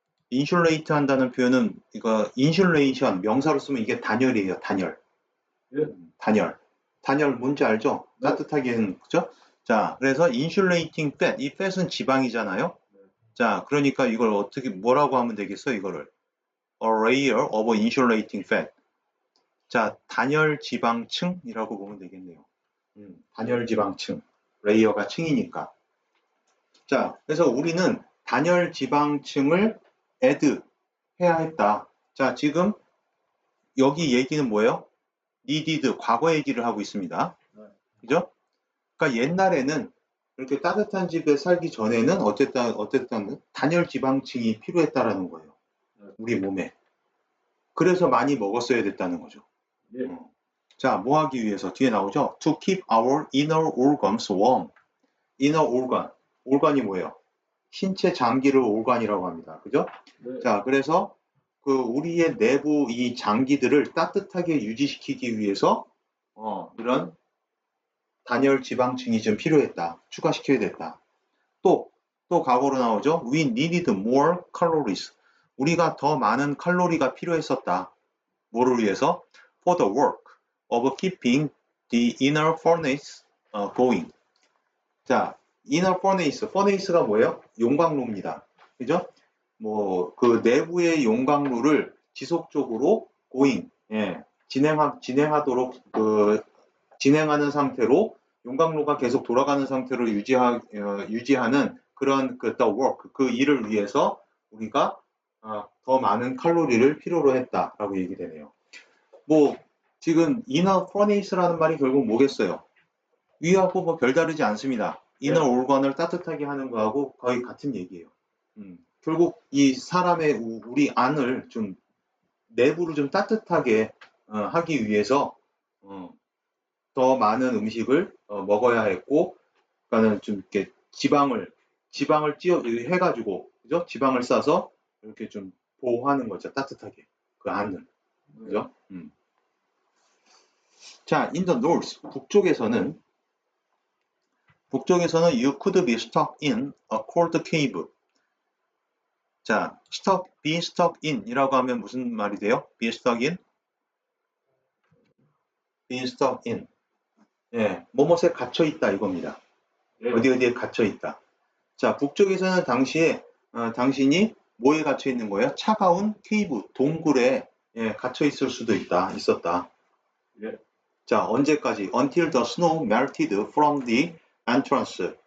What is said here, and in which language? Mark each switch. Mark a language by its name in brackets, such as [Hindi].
[Korean] 인슐레이트 한다는 표현은 이거 인슐레이션 명사로 쓰면 이게 단열이에요. 단열. 단열 뭔지 알죠? 네. 따뜻하게 하는 그죠? 자, 그래서 인슐레이팅 팻. 이 팻은 지방이잖아요. 자, 그러니까 이걸 어떻게 뭐라고 하면 되겠어? 이거를 [English] a layer of insulating fat. [Korean] 자, 단열 지방층이라고 보면 되겠네요. 단열 지방층. 레이어가 층이니까. 자, 그래서 우리는 단열 지방층을 add 해야 했다. 자, 지금 여기 얘기는 뭐예요? needed, 과거 얘기를 하고 있습니다. 그죠? 그러니까 옛날에는 이렇게 따뜻한 집에 살기 전에는 어쨌든 단열 지방층이 필요했다라는 거예요. 우리 몸에. 그래서 많이 먹었어야 됐다는 거죠. 자, 뭐 하기 위해서 뒤에 나오죠? [English] To keep our inner organs warm. inner organ. organ이 [Korean] 뭐예요? 신체 장기를 organ이라고 합니다. 그죠? 네. 자, 그래서 그 우리의 내부 이 장기들을 따뜻하게 유지시키기 위해서 이런 단열 지방층이 좀 필요했다. 추가시켜야 됐다. 또 과거로 나오죠. [English] We needed more calories. [Korean] 우리가 더 많은 칼로리가 필요했었다. 뭐를 위해서? [English] For the work of keeping the inner furnace going. [Korean] 자, inner furnace가 뭐예요? 용광로입니다. 그죠? 뭐 그 내부의 용광로를 지속적으로 going, 예, 진행하도록 진행하는 상태로 용광로가 계속 돌아가는 상태로 유지하는 그런 the work, 그 일을 위해서 우리가 더 많은 칼로리를 필요로 했다라고 얘기되네요. 뭐 지금 inner furnace라는 말이 결국 뭐겠어요? 위하고 뭐 별다르지 않습니다. inner organ을 따뜻하게 하는 거하고 거의 같은 얘기예요. 결국 이 사람의 우리 안을 좀 내부를 좀 따뜻하게 하기 위해서 더 많은 음식을 먹어야 했고, 그러니까는 좀 이렇게 지방을 해가지고, 그죠? 지방을 싸서 이렇게 좀 보호하는 거죠. 따뜻하게 그 안을, 그죠? [English] 자, in the north [Korean] 북쪽에서는 [English] you could be stuck in a cold cave. [Korean] 자, [English] be stuck in [Korean] 이라고 하면 무슨 말이 돼요? [English] be stuck in? be stuck in. [Korean] 예, 뭐뭇에 갇혀 있다 이겁니다. 어디에 갇혀 있다. 자, 북쪽에서는 당시에 당신이 뭐에 갇혀 있는 거예요? 차가운 케이브, 동굴에 갇혀 있을 수도 있었다. 자, 언제까지? [English] Until the snow melted from the entrance.